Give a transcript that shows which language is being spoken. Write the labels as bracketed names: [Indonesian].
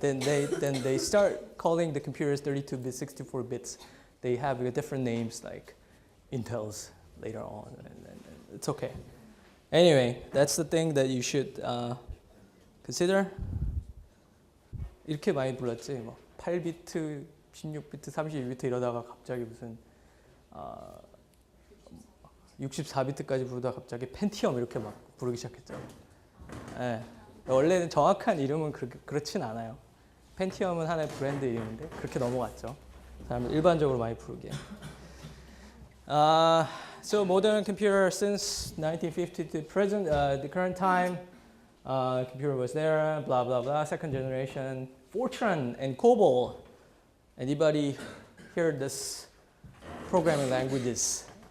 [English] Then they start calling the computers 32-bit, 64 bits. They have different names like Intel's later on, and it's okay. Anyway, that's the thing that you should consider. [Korean] 이렇게 많이 불렀지, 뭐 8비트, 16비트, 32비트 이러다가 갑자기 무슨 64비트까지 부르다가 갑자기 펜티엄 이렇게 막 부르기 시작했죠. 네. 원래는 정확한 이름은 그렇진 않아요. 펜티엄은 하나의 브랜드 이름인데 그렇게 넘어갔죠. 사람들 일반적으로 많이 부르게. [English] So modern computer since 1950 to present, the current time, computer was there, blah blah blah. Second generation, Fortran and COBOL. Anybody hear this programming languages?